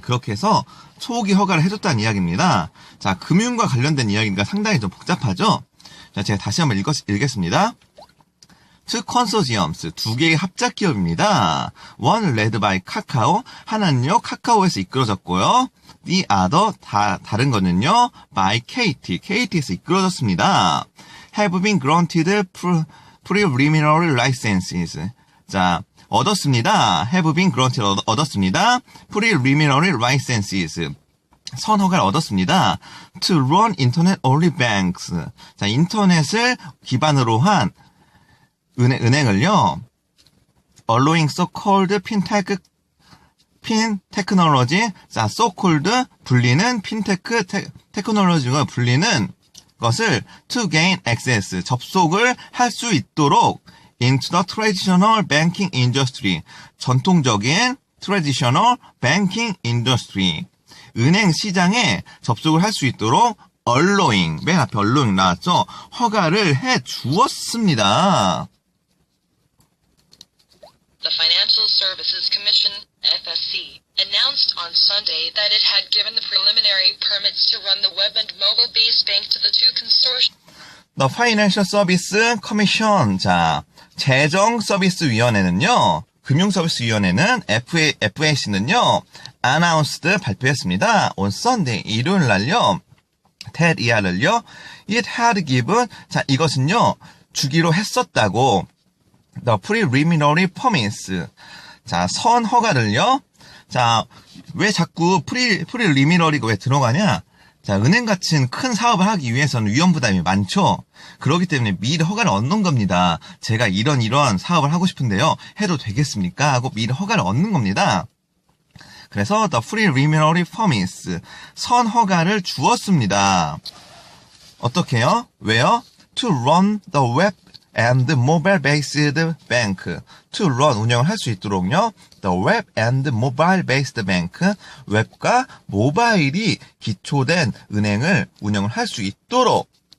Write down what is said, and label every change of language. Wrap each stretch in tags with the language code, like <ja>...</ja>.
<ko>그렇게 해서 초기 허가를 해줬다는 이야기입니다. 자, 금융과 관련된 이야기가 상당히 좀 복잡하죠? 자, 제가 다시 한번 읽겠습니다.</ko> <en>two consortiums,</en> <ko>두 개의 합작 기업입니다.</ko> <en>one led by</en> <ko>카카오, 하나는요 카카오에서 이끌어졌고요.</ko> <en>the other,</en> <ko>다른 거는요 by KT에서 이끌어졌습니다.</ko> <en>have been granted preliminary licenses.</en> <ko>자, 얻었습니다.</ko> <en>have been granted,</en> <ko>얻었습니다.</ko> <en>preliminary licenses.</en> <ko>선허가를 얻었습니다.</ko> <en>to run internet only banks.</en> <ko>자, 인터넷을 기반으로 한 은행을요,</ko> <en>allowing so-called fintech technology.</en> <ko>자, so-called 불리는 핀테크 테크놀로지가 불리는 것을</ko> <en>to gain access,</en> <ko>접속을 할 수 있도록</ko> <en>into the traditional banking industry,</en> <ko>전통적인</ko> <en>traditional banking industry,</en> <ko>은행 시장에 접속을 할 수 있도록 allowing, 맨 앞에 allowing 나왔죠? 허가를 해 주었습니다.</ko> <en>The Financial Services Commission, FSC, announced on Sunday that it had given the preliminary permits to run the web and mobile-based bank to the two consortiums. The Financial Service Commission,</en> <ko>자, 재정서비스위원회는요, 금융서비스위원회는 FAC는요,</ko> <en>announced,</en> <ko>발표했습니다.</ko> <en>on Sunday,</en> <ko>일요일 날요, that 이하를요,</ko> <en>it had given,</en> <ko>자, 이것은요, 주기로 했었다고,</ko> <en>the preliminary permits,</en> <ko>자, 선허가를요, 자, 왜 자꾸 preliminary가 왜 들어가냐? 자, 은행 같은 큰 사업을 하기 위해서는 위험 부담이 많죠. 그렇기 때문에 미리 허가를 얻는 겁니다. 제가 이런 사업을 하고 싶은데요. 해도 되겠습니까? 하고 미리 허가를 얻는 겁니다. 그래서</ko> <en>the preliminary permits,</en> <ko>선허가를 주었습니다. 어떻게요? 왜요?</ko> <en>to run the web and mobile-based bank. to run,</en> <ko>운영을 할 수 있도록요.</ko> <en>the web and mobile-based bank.</en> <ko>웹과 모바일이 기초된 은행을 운영을 할 수 있도록.</ko>